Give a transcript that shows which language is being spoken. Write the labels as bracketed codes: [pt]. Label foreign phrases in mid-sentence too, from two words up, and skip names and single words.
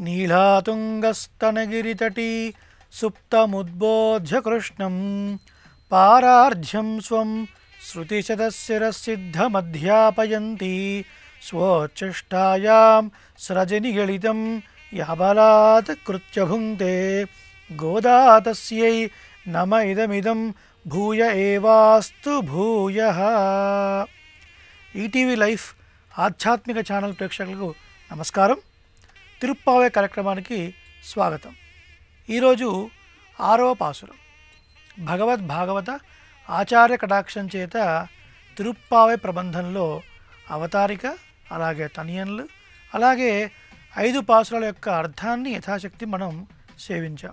[sa] नीलातुङ्गस्तनगिरितटी सुप्तमुद्बोध्य कृष्णं पारार्ध्यं स्वं श्रुतिशतशिरसिद्धमध्यापयन्ती स्वोच्छिष्टायां स्रजनिगलितं याबलात् कृत्य भुङ्क्ते गोदा तस्यै नम इदमिदं भूय एवास्तु भूयः। [te] ఈటీవీ లైఫ్ ఆధ్యాత్మిక ఛానల్ ప్రేక్షకులకు నమస్కారం. తిరుప్పావై కార్యక్రమానికి స్వాగతం. ఈరోజు 6వ పాసురం భగవద్భాగవత ఆచార్య కటాక్షం చేత తిరుప్పావై ప్రబంధంలో అవతారిక, అలాగే తనియన్లు, అలాగే 5 పాసురాల యొక్క అర్థాన్ని యథాశక్తి మనం సేవించాం.